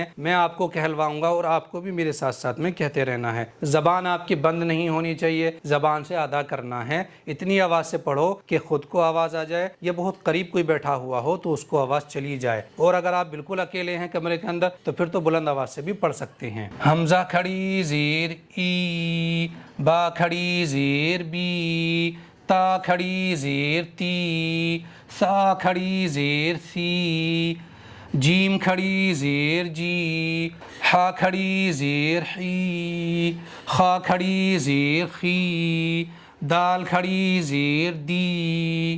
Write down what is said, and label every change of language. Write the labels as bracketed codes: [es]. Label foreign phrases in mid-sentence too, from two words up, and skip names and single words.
[ur] میں آپ کو کہلواؤں گا اور آپ کو بھی میرے ساتھ ساتھ میں کہتے رہنا ہے۔ زبان آپ کی بند نہیں ہونی چاہیے، زبان سے ادا کرنا ہے۔ اتنی آواز سے پڑھو کہ خود کو آواز آ جائے، یا بہت قریب کوئی بیٹھا ہوا ہو تو اس کو آواز چلی جائے، اور اگر آپ بالکل اکیلے ہیں کمرے کے اندر تو پھر تو بلند آواز سے بھی پڑھ سکتے ہیں۔ حمزہ کھڑی زیر ای، با کھڑی زیر بی، تا کھڑی زیر تی، سا کھڑی زیر سی، جیم کھڑی زیر جی، ہا کھڑی زیر حی، خا کھڑی زیر خی، دال کھڑی زیر دی۔